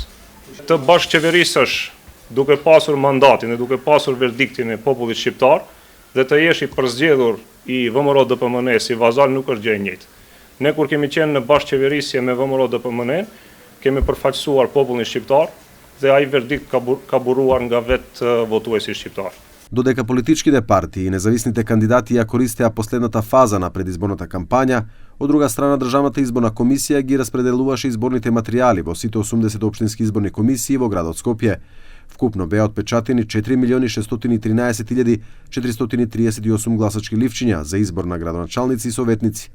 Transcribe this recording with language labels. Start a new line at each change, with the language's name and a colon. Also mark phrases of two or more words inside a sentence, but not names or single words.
Albanian: Të bashkëqeverisësh duke pasur mandatin dhe duke pasur verdiktin e popullit shqiptar, dhe të jesh i përzgjedhur i VMRO DPMN si vazal nuk është gjë e njëjtë. Ne kur kemi qenë në bashkëqeverisje me VMRO DPMN, kemi përfaqësuar popullin shqiptar dhe ai verdikt ka buruar nga vetë votuesi shqiptar.
Macedonian: Додека политичките партии и независните кандидати ја користеа последната фаза на предизборната кампања, од друга страна Државната изборна комисија ги распределуваше изборните материјали во сите 80 општински изборни комисии во градот Скопје. Вкупно беа отпечатени 4.613.438 гласачки ливчиња за избор на градоначалници и советници.